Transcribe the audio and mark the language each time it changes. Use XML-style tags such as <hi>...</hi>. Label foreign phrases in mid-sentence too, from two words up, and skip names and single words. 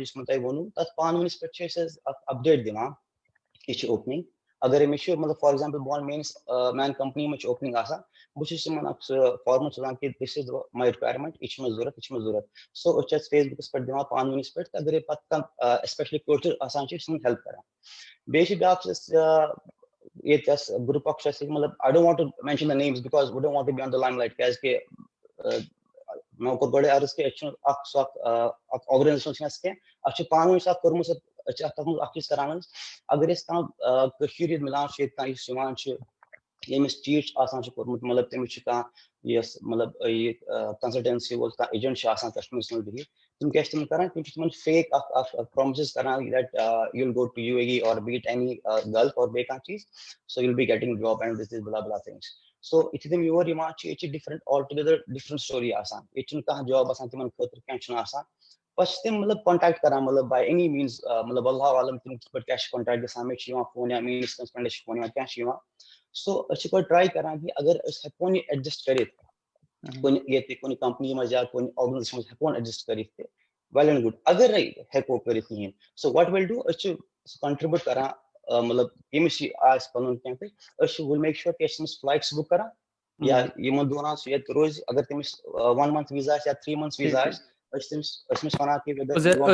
<ks>یُس مےٚ تۄہہِ ووٚنوٕ تَتھ پانہٕ ؤنِس پٮ۪ٹھ چھِ أسۍ اکھ اَپڈیٹ دِوان یہِ چھِ اوپنِنٛگ اگر مےٚ چھُ مطلب</ks> <en>for example</en> <ks>بہٕ وَنہٕ میٛانہِ کَمپٔنی منٛز چھِ اوپنِنٛگ آسان بہٕ چھُس یِمن اکھ سُہ فارمَٹ سوزان کہِ</ks> <en>this is my requirement</en> <ks>یہِ چھِ مےٚ ضوٚرَتھ یہِ چھِ مےٚ ضوٚرَتھ سو أسۍ چھِ اَتھ فیس بُکَس پٮ۪ٹھ دِوان پانہٕ ؤنِس پٮ۪ٹھ تہٕ اگرے پَتہٕ کانٛہہ ایسپیشلی کٲشُر آسان چھِ أسۍ چھِ تِمن ہیلپ کران بیٚیہِ چھِ بیٛاکھ چھِ أسۍ ییٚتہِ اَسہِ گرُپ اکھ چھُ اَسہِ مطلب</ks> <en>I don't want to mention the names because we don't want to be on the limelight</en> <ks>کیٛازِکہِ مےٚ کوٚر گۄڈے عرض کہِ أسۍ چھِنہٕ اکھ سُہ اکھ آرگنایزیشن چھِنہٕ اَسہِ کینٛہہ اَسہِ چھُ پانہٕ ؤنۍ سُہ اکھ کوٚرمُت أسۍ چھِ تَتھ منٛز اکھ چیٖز کران حظ اگر أسۍ کانٛہہ کٔشیٖرِ ہِنٛدۍ مِلان چھِ ییٚتہِ کانٛہہ یُس یِوان چھُ ییٚمِس چیٖٹ آسان چھُ کوٚرمُت مطلب تٔمِس چھُ کانٛہہ یۄس مطلب یہِ کنسلٹنسی وول کانٛہہ ایجنٹ چھُ آسان کشمیٖرَس منٛز بِہِتھ تِم کیاہ چھِ تِم کران تِم چھِ تِمن فیک اکھ پرٛامسِز کران</ks> <en>that you will go to UAE or Bahrain any Gulf or</en> <ks>بیٚیہِ کانٛہہ چیٖز</ks> <en>so you will be getting job and this blah blah things so</en> <ks>یِتھُے تِم یور یِوان چھِ ییٚتہِ چھِ</ks> <en>different altogether different story</en> <ks>آسان ییٚتہِ چھُنہٕ کانٛہہ جاب آسان تِمن خٲطرٕ کینٛہہ چھُنہٕ آسان پتہٕ چھِ تِم مطلب کانٹیکٹ کران مطلب</ks> <en>by any means</en> <ks>مطلب</ks> <ar>اللہ عالم</ar> <ks>تِم کِتھ پٲٹھۍ کیاہ چھِ کانٹیکٹ گژھان مےٚ چھُ یِوان فون یا میٲنِس کٲنٛسہِ فرٛٮ۪نٛڈس چھُ فون یِوان کیاہ چھُ یِوان سو أسۍ چھِ گۄڈٕ ٹراے کران کہِ اگر أسۍ ہٮ۪کون یہِ ایڈجسٹ کٔرِتھ کُنہِ ییٚتہِ کُنہِ کمپنی منٛز یا کُنہِ آرگنایزیشن منٛز ہٮ۪کون ایڈجسٹ کٔرِتھ تہِ</ks> <en>well and good</en> <ks>اگرے ہٮ۪کو کٔرِتھ کِہیٖنۍ</ks> <en>so what will do</en> <ks>أسۍ چھِ کنٹربیوٗٹ کران مطلب ییٚمِس یہِ آسہِ پنُن کینٛہہ تہِ أسۍ چھِ</ks> <en>will make sure</en> <ks>کہِ أسۍ چھِ تٔمِس فلایٹٕس بُک کران یا یِمن دوران سُہ ییٚتہِ روزِ اگر تٔمِس</ks> <en>1 month visa</en> <ks>آسہِ یا</ks> <en>3 months visa</en> <ks>آسہِ أسۍ چھِ تٔمِس وَنان کہِ</ks>